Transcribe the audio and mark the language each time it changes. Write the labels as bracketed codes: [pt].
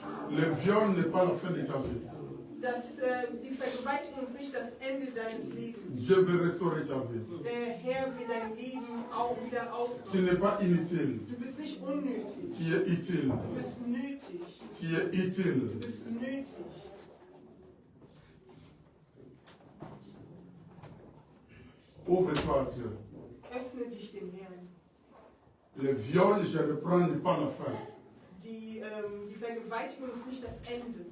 [fr] Le viol n'est pas la fin de ta vie. [de] Die Vergewaltigung ist nicht das Ende deines Lebens. [fr] Dieu veut restaurer ta vie. [de] Der Herr will dein Leben auch wieder aufbauen. [fr] Tu n'es pas inutile. [de] Du bist nicht unnötig. [fr] Tu es utile. [de] Du bist nötig. [fr] Tu es utile. [de] Du bist nötig. [fr] Ouvre-toi à Dieu. [de] Öffne dich dem Herrn. [fr] Le viol, je reprends, n'est pas la fin. [de] Die Vergewaltigung ist nicht das Ende.